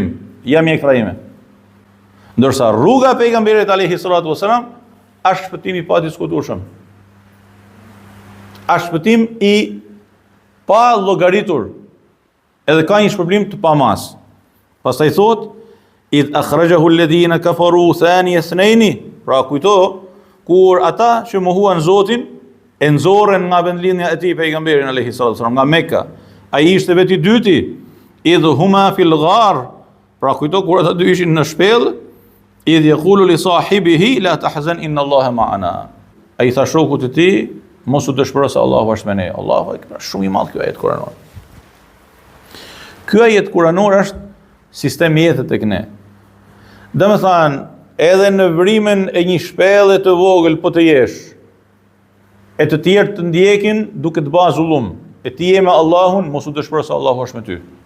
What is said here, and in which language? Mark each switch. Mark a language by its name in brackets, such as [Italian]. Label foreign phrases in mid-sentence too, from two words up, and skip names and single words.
[Albanian] Jam mjekra ime. Ndërsa rruga e pejgamberit [Arabic] alayhi salatu wasalam [Albanian] është shpëtim i padiskutueshëm. Është shpëtim i pa llogaritur. Edhe ka një shpërblim të pamas. Pastaj thot: [Arabic] "إذ أخرجه الذين كفروا ثاني اثنين." [Albanian] Pra kujto kur ata që mohuan Zotin e nxorren nga vendlinja e tij pejgamberin [Arabic] alayhi salatu wasalam [Albanian] nga Mekka. Ai ishte veti i dyti. [Arabic] Idh huma fil ghar. [Albanian] Pra kujto kur ata dy ishin në shpellë, [Arabic] إذ يقول لصاحبه لا تحزن إن الله معنا. [Albanian] Ai tha shokut të tij, mos u dëshpëro se Allahu është me ne. [Arabic] Allahu ekber, [Albanian] shumë i madh ky ajet kuranor. Ky ajet kuranor është sistem jetë tek ne. Domethënë, edhe në vrimin e një shpellë të vogël po të jesh, e të tjerë të ndjekin duke të bërë zullum, e ti je me Allahun, mos u dëshpëro se Allahu është me ty.